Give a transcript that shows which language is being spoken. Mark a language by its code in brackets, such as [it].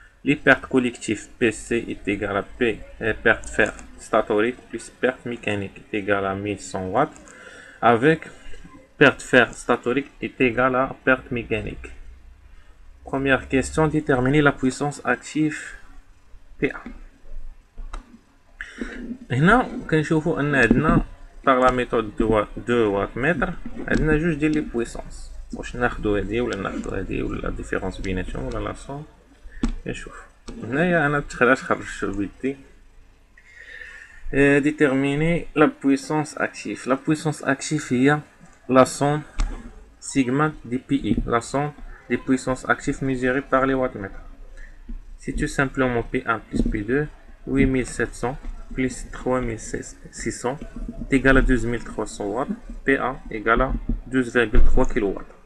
[fr] Les pertes collectives PC est égale à P, perte fer statorique plus perte mécanique est égale à 1100 watts avec perte fer statorique est égale à perte mécanique. Première question, déterminer la puissance active PA. [ar] هنا كنشوفوا ان عندنا [fr] par la méthode 2 wattmètre [ar] عندنا جوج ديال لي بويسونس، واش ناخذوا هذه ولا ناخذوا هذه ولا ديفيرونس بيناتهم ولا لا صون. كنشوف هنايا انا خرجت بيدي. [fr] déterminer la puissance active. La puissance active [ar] هي [fr] la somme sigma des PI, la somme des puissances actives mesurées par les wattmètres. Si tu simplement P1 plus P2, 8700 plus 3600 est égal à 2300 watts, P1 égale à 12,3 kW.